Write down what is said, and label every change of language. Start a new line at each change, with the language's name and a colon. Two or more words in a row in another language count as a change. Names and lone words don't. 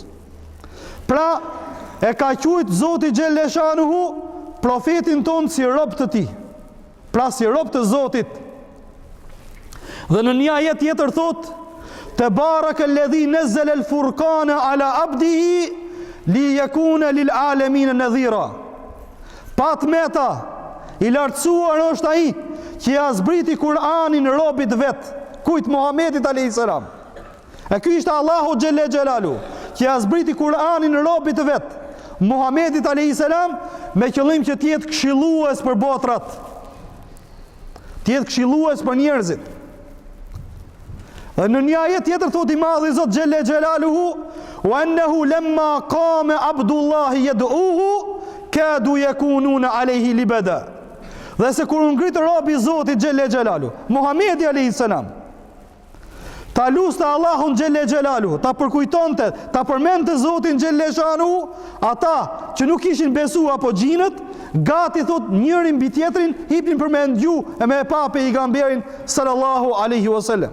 Albanian: Pra e ka quajtur Zoti
Arabic: جل شأنه
Albanian: profetin ton si rob të tij, pra si rob të Zotit. Dhe në një ajet tjetër thot:
Arabic: تبارك الذي نزل الفرقان على عبده ليكون للعالمين نذيرا.
Albanian: Pat meta, i lartësuar është ai që ja zbriti Kur'anin robit vet, kujt? Muhamedit
Arabic: عليه السلام.
Albanian: E ky ishte Allahu
Arabic: جل جلاله,
Albanian: që ja zbriti Kur'anin robit vet, Muhamedit
Arabic: عليه السلام,
Albanian: me qëllim që të jetë këshillues për botrat, të jetë këshillues për njerëzit. Dhe në një ajet tjetër thot i madhi Zot
Arabic: جل جلاله: وأنه لما قام عبد الله يدعوه كادوا يكونون عليه لبدا.
Albanian: Dhe se kur ngrit robi i Zotit
Arabic: جل جلاله,
Albanian: Muhamedi
Arabic: عليه السلام,
Albanian: ta luste Allahun
Arabic: جل جلاله,
Albanian: ta përkujtonte, ta përmendte Zotin
Arabic: جل شأنه,
Albanian: ata që nuk kishin besuar apo xhinët, gati thot njërin mbi tjetrin hipnin për me ndju e me pa pejgamberin
Arabic: صلى الله عليه وسلم.